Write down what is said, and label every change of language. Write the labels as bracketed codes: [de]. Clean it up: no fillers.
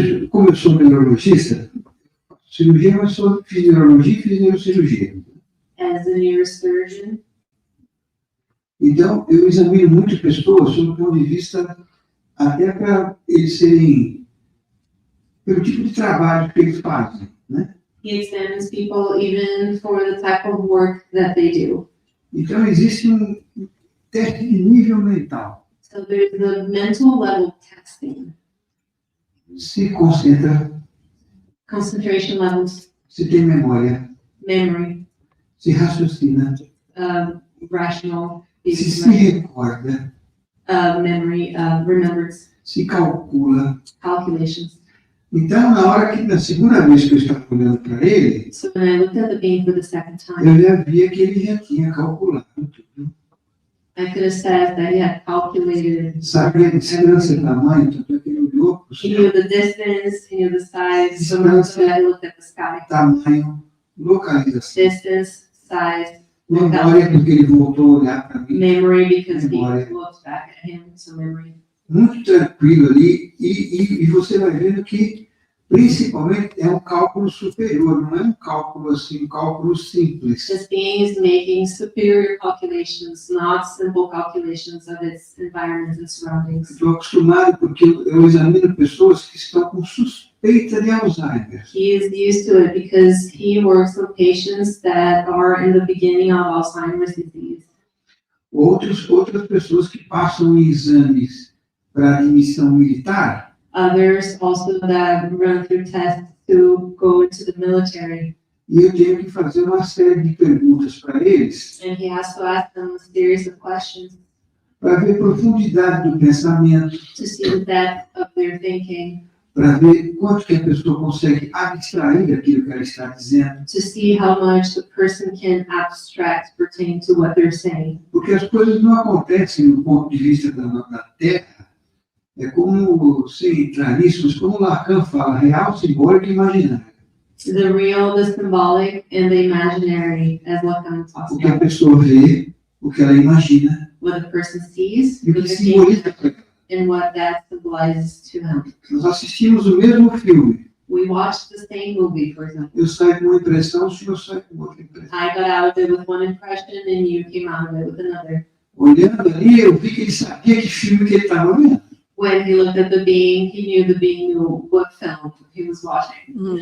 [pt] Como eu sou neurologista, cirurgia, mas sou fiz neurologia e fiz neurocirurgia. [en] As a neurosurgeon, [pt] Então, eu examino muito pessoas sob o ponto de vista até para eles serem, pelo tipo de trabalho que eles fazem, né? [en] he examines people even for the type of work that they do. [pt] Então, existe teste de nível mental. [en] So there's the mental level testing, [pt] Se concentra, [en] concentration levels, [pt] se tem memória, [en] memory, [pt] se raciocina, [en] rational, [pt] se recorda, [en] memory, remembers, [pt] se calcula. [en] calculations. [pt] Então, na segunda vez que eu estava olhando para ele, [en] So when I looked at the being for the second time, [pt] eu já via que ele já tinha calculado tudo. [en] I could have said that he had calculated. [pt] Sabe a distância, o tamanho, tanto é que ele olhou para o [en] He knew [pt] céu, [en] the distance, he knew the size, so much that he looked at the sky. [pt] tamanho, localização. [en] Distance, size, [pt] Memória, porque ele voltou a olhar para mim. [en] memory, because [pt] Memória. [en] he looked back at him, so memory. [pt] Muito tranquilo ali, e você vai vendo que, principalmente, é um cálculo superior, não é um cálculo assim, um cálculo simples. [en] This being is making superior calculations, not simple calculations of its environment and surroundings. [pt] Estou acostumado porque eu examino pessoas que estão com suspeita de Alzheimer. [en] He is used to it because he works with patients that are in the beginning of Alzheimer's disease. [pt] Outras pessoas que passam em exames para admissão militar, [en] Others also that run through tests to go into the military, [pt] e eu tenho que fazer uma série de perguntas para eles, [en] and he has to ask them a series of questions [pt] para ver profundidade do pensamento, [en] to see the depth of their thinking, [pt] para ver quanto que a pessoa consegue abstrair aquilo que ela está dizendo, [en] to see how much the person can abstract pertaining to what they're saying. [pt] porque as coisas não acontecem do ponto de vista da Terra. É como, sem entrar nisso, mas como Lacan fala, real, simbólico e imaginário. [en] The real, the symbolic, and the imaginary, as Lacan talks [pt] O que a [en] about. [pt] pessoa vê, o que ela imagina, [en] What the person sees, [pt] e o [en] what [pt] que [en] they're [pt] simboliza [en] thinking, [pt] para ela. [en] and what that symbolizes to him. [pt] Nós assistimos o mesmo filme. [en] We watched the same movie, for example. [pt] Eu saio com uma impressão, o senhor sai com outra impressão. [en] I got out of it with one impression, and you came out of it with another. [pt] Olhando ali, eu vi que ele sabia que filme que ele estava vendo. [en] When he looked at the being, he knew the being knew what film he was watching.